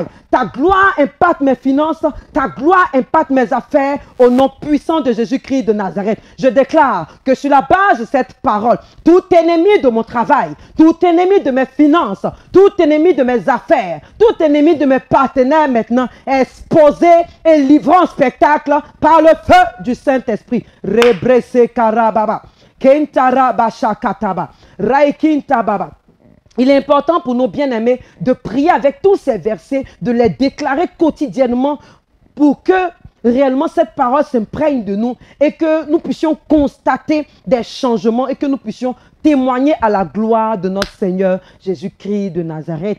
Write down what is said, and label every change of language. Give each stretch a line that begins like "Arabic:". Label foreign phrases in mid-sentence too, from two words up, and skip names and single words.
French: Ta gloire impacte mes finances. Ta gloire impacte mes affaires au nom puissant de Jésus-Christ de Nazareth. Je déclare que sur la base de cette parole, tout ennemi de mon travail, tout ennemi de mes finances, tout ennemi de mes affaires, tout ennemi de mes partenaires maintenant est exposé et livré en spectacle par le feu du Saint-Esprit. Rebrese karababa, kentara bashakataba, raikintababa. Il est important pour nos bien-aimés de prier avec tous ces versets, de les déclarer quotidiennement pour que réellement cette parole s'imprègne de nous et que nous puissions constater des changements et que nous puissions témoigner à la gloire de notre Seigneur Jésus-Christ de Nazareth.